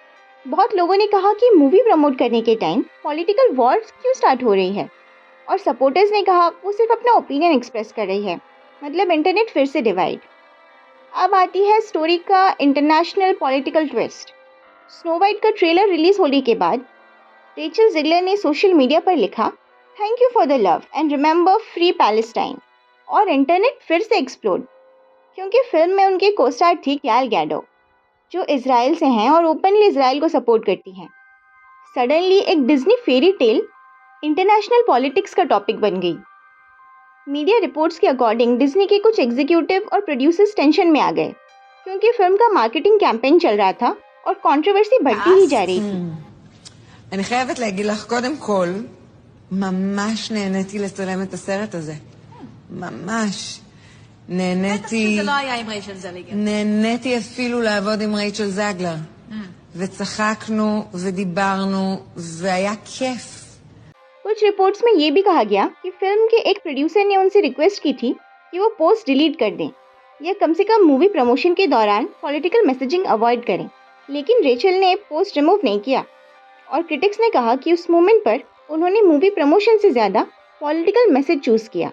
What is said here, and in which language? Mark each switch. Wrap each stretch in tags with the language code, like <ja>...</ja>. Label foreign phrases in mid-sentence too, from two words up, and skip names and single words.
<hi>बहुत लोगों ने कहा कि</hi> <en>movie promote</en> <hi>करने के</hi> <en>time political wars</en> <hi>क्यों स्टार्ट हो रही है, और सपोर्टर्स ने कहा वो सिर्फ अपना</hi> <en>opinion express</en> <hi>कर रही है। मतलब इंटरनेट फिर से डिवाइड। अब आती है स्टोरी का</hi> <en>international political twist.</en> <hi>स्नो वाइट का</hi> <en>trailer release</en> <hi>होने के बाद रेचल ज़िगलर ने</hi> <en>social media</en> <hi>पर लिखा,</hi> <en>thank you for the love and remember free Palestine. और इंटरनेट फिर से एक्सप्लोड, क्योंकि फिल्म में उनके कोस्टार थी गैल गैडो, जो इजराइल से हैं और ओपनली इजराइल को सपोर्ट करती हैं। सडनली एक डिज्नी fairy tale international politics का टॉपिक बन गई। media reports के अकॉर्डिंग डिज्नी के कुछ एग्जीक्यूटिव और producers tension में आ गए, क्योंकि फिल्म का marketing campaign चल रहा था और कंट्रोवर्सी बढ़ती ही जा रही थी।</en> <he>אני חייבת להגיד לך, קודם כל, ממש נהניתי לצלם את הסרט הזה. ממש. נהניתי... זה לא היה עם רייצ'ל זליגר. נהניתי אפילו לעבוד עם רייצ'ל זגלר. וצחקנו ודיברנו, והיה כיף.</he> <hi>कुछ रिपोर्ट्स में ये भी कहा गया कि फिल्म के एक प्रोड्यूसर ने उनसे रिक्वेस्ट की थी कि वो</hi> <en>post delete</en> <hi>कर दें या कम से कम</hi> <en>movie promotion</en> <hi>के दौरान</hi> <en>political messaging avoid</en> <hi>करें, लेकिन रेचल ने</hi> <en>post remove</en> <hi>नहीं किया और क्रिटिक्स ने कहा कि उस मोमेंट पर उन्होंने</hi> <en>movie promotion</en> <hi>से ज़्यादा</hi> <en>political message choose</en> <hi>किया।</hi>